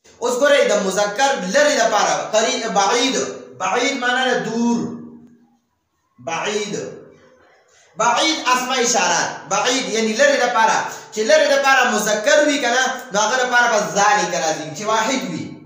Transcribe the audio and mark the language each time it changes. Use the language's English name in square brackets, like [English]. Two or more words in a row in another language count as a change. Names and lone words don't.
[Pashto] اوس ګورئ د مذکر لرې دپاره [Arabic] قریب بعید بعید [Pashto] معنا ده دور [Arabic] بعید بعید اسماء اشارات بعید [Pashto] یعنی لرې دپاره چې لرې دپاره مذکر وي که نه نو هغه دپاره به ذالک راځي چې واحد وي